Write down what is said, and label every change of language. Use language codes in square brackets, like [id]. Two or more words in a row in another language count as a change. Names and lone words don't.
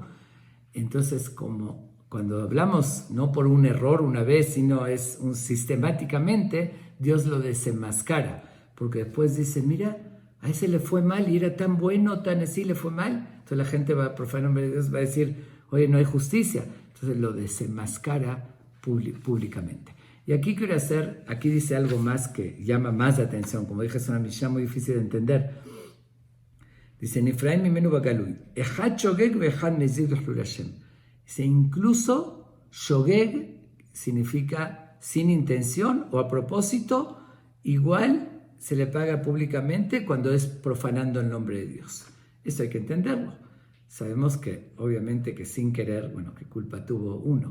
[es] Entonces, como cuando hablamos, no por un error una vez, sino es sistemáticamente, Dios lo desenmascara, porque después dice, mira, a ese le fue mal y era tan bueno, tan así, le fue mal. Entonces la gente va a profanar el nombre de Dios, va a decir, oye, no hay justicia. Entonces lo desenmascara públicamente. Y aquí aquí dice algo más que llama más la atención. Como dije, es una Mishnah muy difícil de entender. Dice, [he] נפרעים ממנו בגלוי אחד שוגג ואחד מזיד לחילול השם. [es] Dice, incluso shogeg significa sin intención o a propósito, igual se le paga públicamente cuando es profanando el nombre de Dios. Eso hay que entenderlo. Sabemos que, obviamente, que sin querer, bueno, ¿qué culpa tuvo uno?